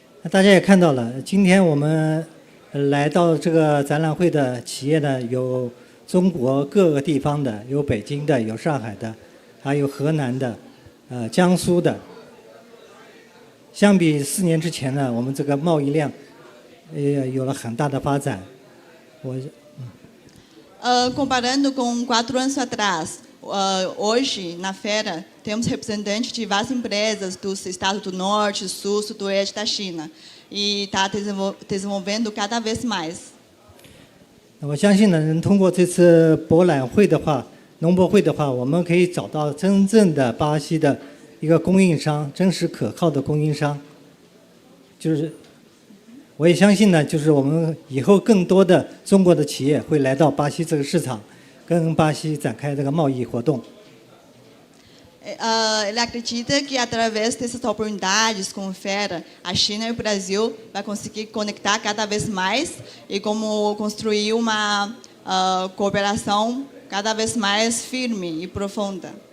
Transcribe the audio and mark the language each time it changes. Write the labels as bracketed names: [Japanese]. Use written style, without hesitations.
[Chinese] 大家也看到了，今天我们来到这个展览会的企业呢，有中国各个地方的，有北京的，有上海的，还有河南的，江苏的。相比4年之前呢，我们这个贸易量有了很大的发展。 [Portuguese] Comparando com 4 anos atrás, hoje, na feira, temos representantes de várias empresas dos estados do Norte, Sul, Sudoeste da China. E está desenvolvendo cada vez mais. [Chinese] 我相信呢，能通过这次博览会的话，农博会的话，我们可以找到真正的巴西的一个供应商，真实可靠的供应商。就是我也相信呢，就是我们以后更多的中国的企业会来到巴西这个市场，跟巴西展开这个贸易活动。 [Portuguese] Ele acredita que através dessas oportunidades com Fera, a China e o Brasil vai conseguir conectar cada vez mais e como construir uma cooperação cada vez mais firme e profunda.